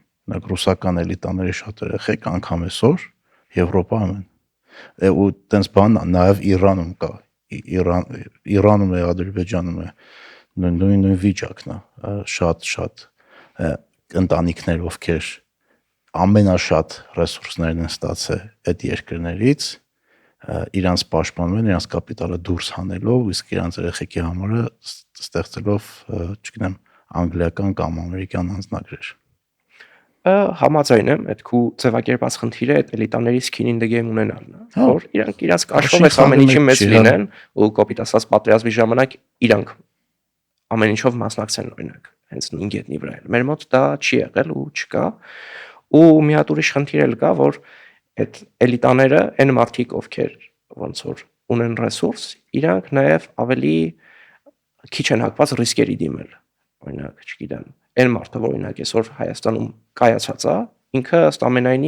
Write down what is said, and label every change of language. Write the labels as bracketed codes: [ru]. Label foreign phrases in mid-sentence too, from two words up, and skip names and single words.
[hy] Օրինակ ռուսական էլիտաների շատ երեխեք անգամ այսօր Եվրոպայում են։ Ու տենց բան նաև Իրանում կա։ Իրանում է, Ադրբեջանում է նույն վիճակն է, շատ ընտանիքներ, ովքեր ամենաշատ ռեսուրսներն են ստացել այդ երկրներից, իրանց պաշտպանում են, իրանց կապիտալը դուրս հանելով, իսկ իրանց երեխեքի համարը ստեղծելով, չգիտեմ, անգլիական կամ ամերիկյան անձնագրեր։ Համաձայն եմ, այդ քու ձևակերպած խնդիրը այդ էլիտաների [en] skin in the game [hy] ունենալն է, Հա։ որ իրանք իրաց կաշով Աշին այս ամեն խաղում ինչի եք մեջ չի, հա։ լինեն ու կոպիտ ասած պատերազմի ժամանակ իրանք ամեն ինչով մասնակցեն օրինակ հենց նույն գետնի վրա էլ։ Մեր մոտ դա չի եղել ու չկա։ Ու մի հատ ուրիշ խնդիր էլ կա, որ այդ էլիտաները, այն մարդիկ, ովքեր ոնց որ ունեն ռեսուրս, իրանք նաև ավելի քիչ են հակված ռիսկերի դիմել։ Օրինակ, չգիտեմ, այն մարդը, որ օրինակ այսօր Հայաստանում կայացած է, ինքը ըստ ամենայնի